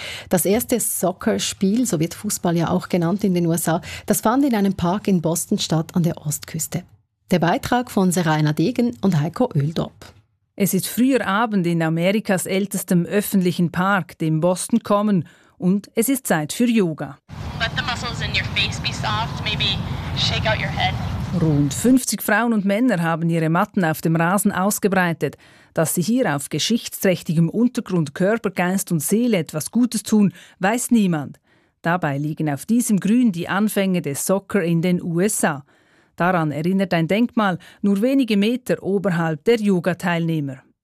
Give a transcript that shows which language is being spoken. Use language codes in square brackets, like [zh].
[de] Das erste Soccer-Spiel, so wird Fußball ja auch genannt in den USA, das fand in einem Park in Boston statt an der Ostküste. Der Beitrag von Seraina Degen und Heiko Öldorp. Es ist früher Abend in Amerikas ältestem öffentlichen Park, dem Boston Common, und es ist Zeit für Yoga. [en] Let the muscles in your face be soft, maybe shake out your head. [de] Rund 50 Frauen und Männer haben ihre Matten auf dem Rasen ausgebreitet. Dass sie hier auf geschichtsträchtigem Untergrund Körper, Geist und Seele etwas Gutes tun, weiß niemand. Dabei liegen auf diesem Grün die Anfänge des Soccer in den USA. Daran erinnert ein Denkmal, nur wenige Meter oberhalb der Yoga-Teilnehmer.